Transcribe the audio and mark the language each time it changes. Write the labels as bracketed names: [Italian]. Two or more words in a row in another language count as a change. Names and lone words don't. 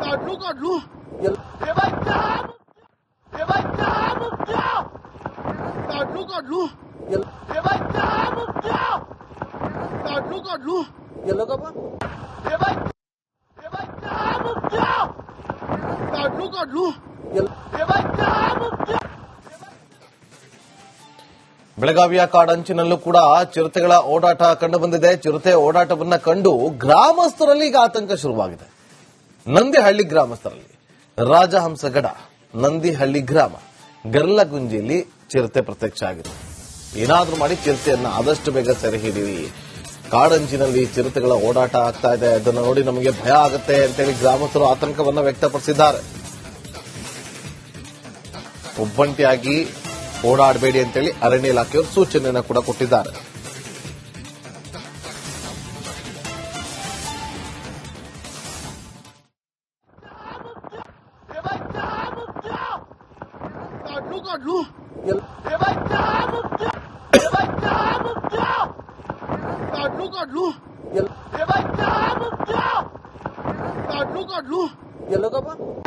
[Marathi] काढलू हे बाई हे बाई काढलू हे बाई काढलू गेलो का बा हे बाई काढलू हे बाई [Kannada] ಬೆಳಗಾವಿಯ ಕಾಡಂಚಿನಲ್ಲೂ ಕೂಡ ಚಿರತೆಗಳ ಓಡಾಟ ಕಂಡುಬಂದಿದೆ. ಚಿರತೆ ಓಡಾಟವನ್ನ ಕಂಡು ಗ್ರಾಮಸ್ಥರಲ್ಲಿ ಈಗ ಆತಂಕ ಶುರುವಾಗಿದೆ. ನಂದಿಹಳ್ಳಿ ಗ್ರಾಮಸ್ಥರಲ್ಲಿ ರಾಜಹಂಸಗಡ ನಂದಿಹಳ್ಳಿ ಗ್ರಾಮ ಗರ್ಲಗುಂಜಿಯಲ್ಲಿ ಚಿರತೆ ಪ್ರತ್ಯಕ್ಷ ಆಗಿದೆ. ಏನಾದ್ರೂ ಮಾಡಿ ಚಿರತೆಯನ್ನ ಆದಷ್ಟು ಬೇಗ ಸೆರೆ ಹಿಡಿಯಿರಿ. ಕಾಡಂಚಿನಲ್ಲಿ ಚಿರತೆಗಳ ಓಡಾಟ ಆಗ್ತಾ ಇದೆ, ಅದನ್ನು ನೋಡಿ ನಮಗೆ ಭಯ ಆಗುತ್ತೆ ಅಂತೇಳಿ ಗ್ರಾಮಸ್ಥರು ಆತಂಕವನ್ನ ವ್ಯಕ್ತಪಡಿಸಿದ್ದಾರೆ. ಒಬ್ಬಂಟಿಯಾಗಿ ಓಡಾಡಬೇಡಿ ಅಂತೇಳಿ ಅರಣ್ಯ ಇಲಾಖೆಯವರು ಸೂಚನೆಯನ್ನು ಕೂಡ ಕೊಟ್ಟಿದ್ದಾರೆ. [Marathi] काढलू गेलो का बा